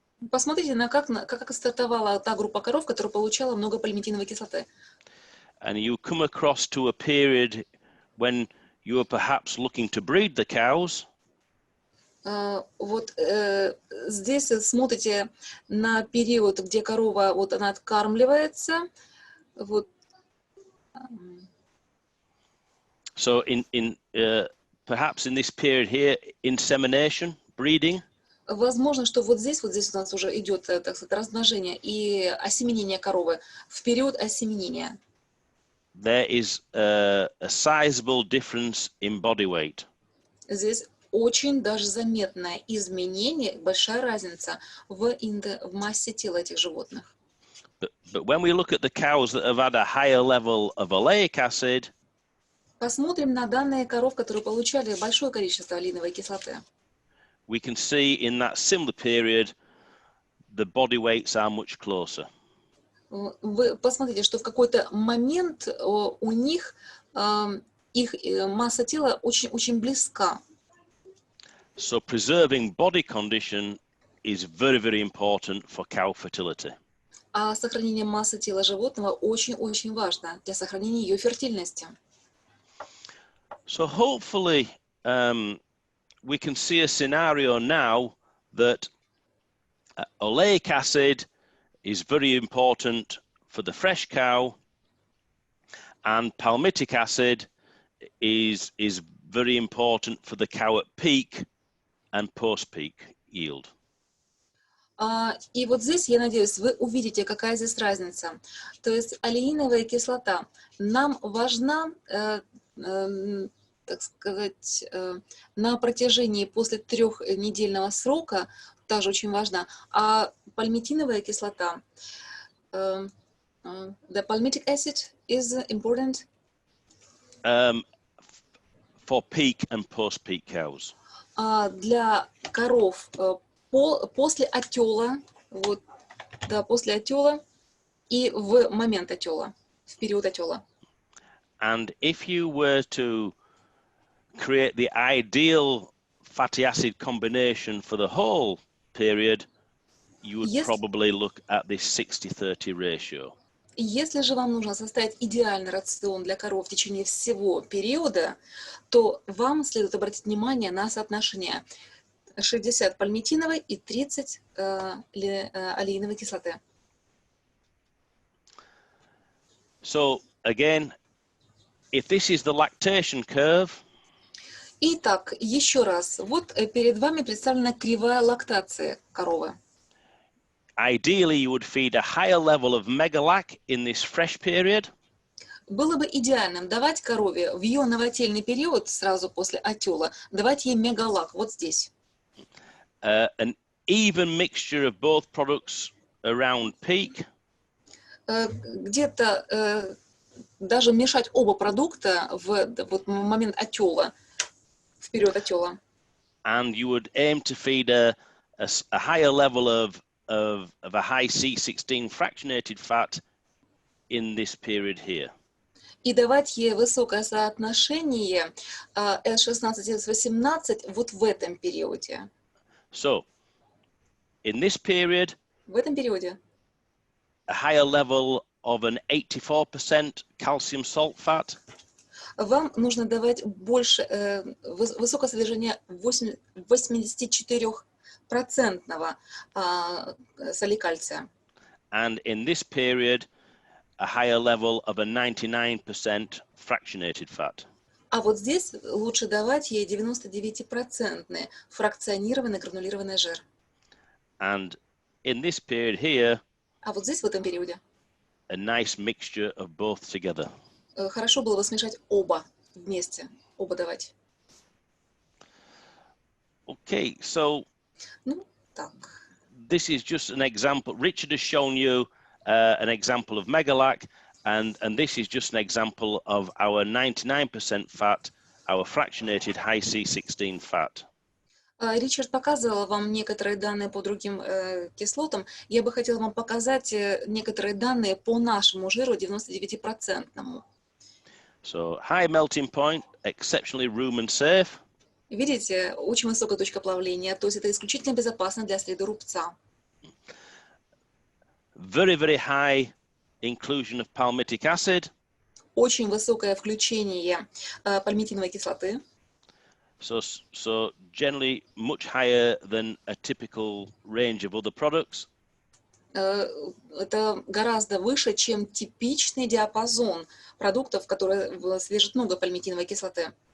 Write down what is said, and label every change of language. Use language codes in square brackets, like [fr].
[ru] посмотрите на как стартовала та группа коров, которая получала много пальмитиновой кислоты. [en] and you come across to a period when you are perhaps looking to breed the cows, [ru] Вот здесь смотрите на период, где корова, вот она откармливается, вот. [en] so perhaps in this period here, insemination, breeding, [ru] Возможно, что вот здесь у нас уже идет, так сказать, размножение и осеменение коровы в период осеменения. [en] there is a sizable difference in body weight. [ru] Здесь очень даже заметное изменение, большая разница в массе тела этих животных. [en] But when we look at the cows that have had a higher level of oleic acid, [ru] Посмотрим на данные коров, которые получали большое количество олеиновой кислоты. [en] we can see in that similar period, the body weights are much closer. [ru] Вы посмотрите, что в какой-то момент у них их масса тела очень близка. [en] So preserving body condition is very, very important for cow fertility. [ru] А сохранение массы тела животного очень-очень важно для сохранения ее фертильности. [en] So hopefully we can see a scenario now that oleic acid is very important for the fresh cow, and palmitic acid is very important for the cow at peak and post-peak yield. [ru] И вот здесь, я надеюсь, вы увидите, какая здесь разница. То есть олеиновая кислота нам важна, так сказать, на протяжении после 3-недельного срока, также очень важна. А пальмитиновая кислота, [en] the palmitic acid is important for peak and post-peak cows. [ru] для коров после отела вот, да, после отела и в момент отела, в период отела. [en] And if you were to create the ideal fatty acid combination for the whole period, you would Yes. probably look at this 60-30 ratio. [ru] Если же вам нужно составить идеальный рацион для коров в течение всего периода, то вам следует обратить внимание на соотношение 60 пальмитиновой и 30 олеиновой кислоты. [en] So again, if this is the lactation curve, [ru] Итак, еще раз, вот перед вами представлена кривая лактации коровы. [en] ideally you would feed a higher level of megalac in this fresh period, [ru] Было бы идеальным давать корове в ее новотельный период, сразу после отела, давать ей мегалак, вот здесь. [en] an even mixture of both products around peak, [ru] Где-то даже мешать оба продукта в момент отела, в период отела. [en] and you would aim to feed a higher level of a high C16 fractionated fat in this period here. [ru] И давать ей высокое соотношение S16 и S18 вот в этом периоде. [en] So, in this period, [ru] В этом периоде [en] a higher level of an 84% calcium salt fat, [ru] вам нужно давать больше, высокое содержание 84% соли кальция. [en] and in this period, a higher level of a 99% fractionated fat. [ru] А вот здесь лучше давать ей 99% фракционированный гранулированный жир. [en] And in this period here, [ru] А вот здесь, в этом периоде, [en] a nice mixture of both together. [ru] хорошо было бы смешать оба вместе, оба давать. [en] Okay, so [ru] Ну, так. [en] this is just an example. Richard has shown you an example of megalac, and this is just an example of our 99% fat, our fractionated high C16 fat. [ru] Ричард показывал вам некоторые данные по другим кислотам. Я бы хотела вам показать некоторые данные по нашему жиру 99%. [en] So high melting point, exceptionally room and safe. [ru] Видите, очень высокая точка плавления, то есть это исключительно безопасно для среды рубца. [en] Very, very high inclusion of palmitic acid. [ru] Очень высокое включение пальмитиновой кислоты. [en] So generally much higher than a typical range of other products. [ru] Это гораздо выше, чем типичный диапазон продуктов, которые содержат много пальмитиновой кислоты.